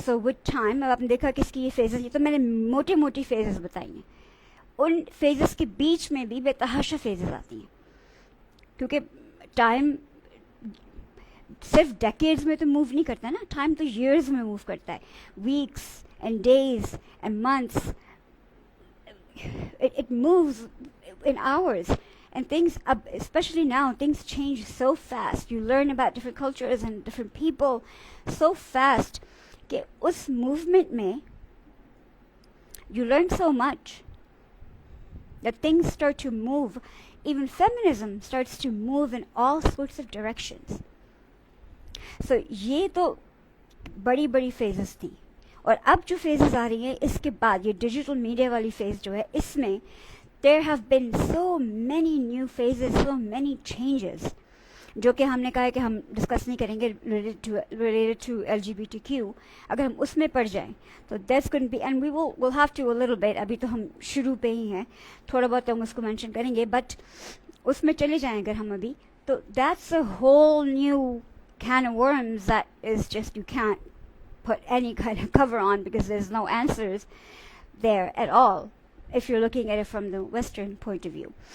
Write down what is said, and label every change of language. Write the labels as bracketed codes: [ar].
[hi] So with time, अब आपने देखा कि इसकी ये फेजेस, ये तो मैंने मोटी मोटी फेजेस बताई हैं, उन फेजेस के बीच में भी बेतहाशा फेजेस आती हैं, क्योंकि टाइम सिर्फ डेकेड्स में तो मूव नहीं करता ना, टाइम तो ईयर्स में मूव करता है, [en] Weeks and days and months, it moves in hours, and things, especially now, things change so fast. You learn about different cultures and different people so fast [hi] कि उस movement में [en] you learn so much that things start to move. Even feminism starts to move in all sorts of directions. [hi] So ये तो बड़ी बड़ी phases थी, और अब जो phases आ रही हैं इसके बाद, ये डिजिटल मीडिया वाली phase जो है, इसमें [en] there have been so many new phases, so many changes, [hi] जो कि हमने कहा है कि हम डिस्कस नहीं करेंगे [en] related to LGBTQ. [hi] अगर हम उसमें पड़ जाएं तो [en] that's going to be, and we'll have to a little bit, [hi] अभी तो हम शुरू पे ही हैं, थोड़ा बहुत हम उसको मेंशन करेंगे, बट उसमें चले जाएं अगर हम अभी, तो [en] that's a whole new can of worms that is just, you can't put any kind of cover on because there's no answers there at all if you're looking at it from the Western point of view.